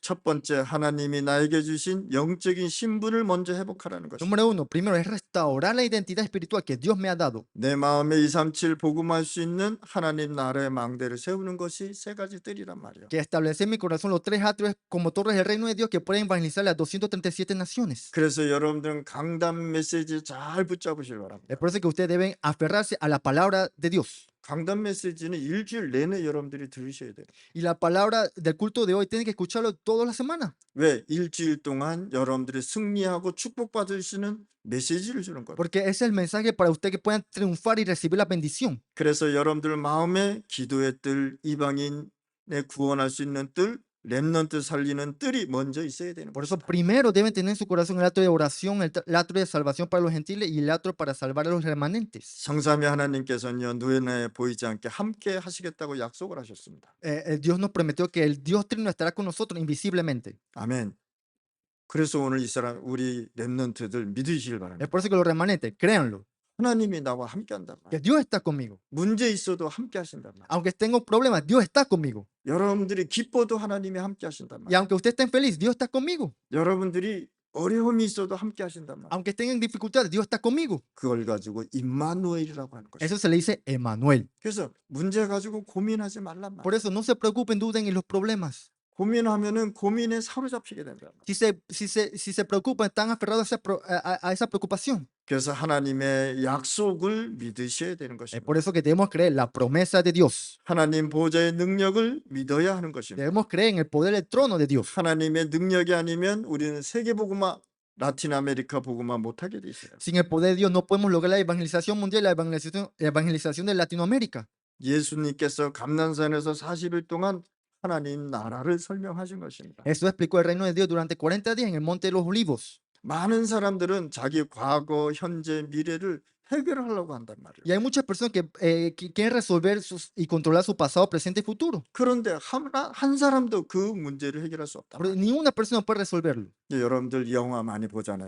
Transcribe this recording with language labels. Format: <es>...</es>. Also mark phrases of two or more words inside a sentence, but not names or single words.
<ko>첫 번째 하나님이 나에게 주신 영적인 신분을 먼저 회복하라는 것입니다.</ko> <es>Número uno, primero es restaurar la identidad espiritual que Dios me ha dado.</es> <ko>내 마음에 237 복음할 수 있는 하나님 나라의 망대를 세우는 것이 세 가지 뜰이란 말이에요.</ko> <es>Que establecer en mi corazón los tres atrios como torres del reino de Dios que pueden evangelizar las 237 naciones.</es> <ko>그래서 여러분들은 강단 메시지 잘 붙잡으실 바랍니다.</ko> <es>Es por eso que ustedes deben aferrarse a la palabra de Dios.</es> <ko>강단 메시지는 일주일 내내 여러분들이 들으셔야 돼요.</ko> <es>Y la palabra del culto de hoy tienen que escucharlo toda la semana.</es> <ko>왜? 일주일 동안 여러분들이 승리하고 축복받을 수 있는 메시지를 주는 거예요.</ko> <es>Porque ese es el mensaje para ustedes que puedan triunfar y recibir la bendición.</es> <ko>그래서 여러분들 마음에 기도의 뜰, 이방인의 구원할 수 있는 뜰, 렘넌트 살리는 뜰이 먼저 있어야 되는</ko> <es>Por eso</es> <ko>것이다.</ko> <es>primero deben tener en su corazón el acto de oración, el acto de salvación para los gentiles y el acto para salvar a los remanentes.</es> <ko>성삼위 하나님께서는요 눈에 보이지 않게 함께 하시겠다고 약속을 하셨습니다.</ko> <es>Dios nos prometió que el Dios Trino estará con nosotros invisiblemente.</es> <ko>아멘. 그래서 오늘 이 사람 우리 렘넌트들 믿으시길</ko> <es>Es</es> <ko>바랍니다.</ko> <es>por eso que los remanentes, créanlo,</es> <ko>하나님이 나와 함께 한단</ko> <es>que</es> <ko>말이에요.</ko> <es>Dios está conmigo.</es> <ko>문제 있어도 함께 하신단 말이에요.</ko> <es>Aunque tengo problemas, Dios está conmigo.</es> <ko>여러분들이 기뻐도 하나님이 함께 하신단</ko> <es>Y</es> <ko>말이에요.</ko> <es>aunque usted esté feliz, Dios está conmigo.</es> <ko>여러분들이 어려움이 있어도 함께 하신단 말이에요.</ko> <es>Aunque estén en dificultades, Dios está conmigo.</es> <ko>그걸 가지고 임마누엘이라고 하는 것이죠.</ko> <es>Eso se le dice Emmanuel.</es> <ko>그래서 문제 가지고 고민하지 말란</ko> <es>Por</es> <ko>말이에요.</ko> <es>eso no se preocupen, duden en los problemas.</es> <ko>고민하면은 고민에 사로잡히게 된다.</ko> <es>Si se preocupan, están aferrados a esa preocupación.</es> <ko>그래서 하나님의 약속을 믿으셔야 되는</ko> <es>Es</es> <ko>것입니다.</ko> <es>por eso que debemos creer la promesa de Dios.</es> <ko>하나님 보좌의 능력을 믿어야 하는 것입니다.</ko> <es>Debemos creer en el poder del trono de Dios.</es> <ko>하나님의 능력이 아니면 우리는 세계 복음화, 라틴 아메리카 복음화 못하게 돼 있어요.</ko> <es>Sin el poder de Dios no podemos lograr la evangelización mundial, la evangelización de Latinoamérica.</es> <ko>예수님께서 감난산에서 40일 동안 하나님 나라를 설명하신 것입니다.</ko> <es>Eso explicó el reino de Dios durante 40 días en el Monte de los Olivos.</es> <ko>많은 사람들은 자기 과거, 현재, 미래를 해결하려고 한단 말이에요.</ko> <es>Y hay muchas personas que quieren resolver y controlar su pasado, presente y futuro.</es> <ko>그런데 한 사람도 그 문제를 해결할 수 없다.</ko> <es>Pero ninguna persona puede resolverlo.</es> <ko>여러분들 영화 많이 보잖아요.</ko>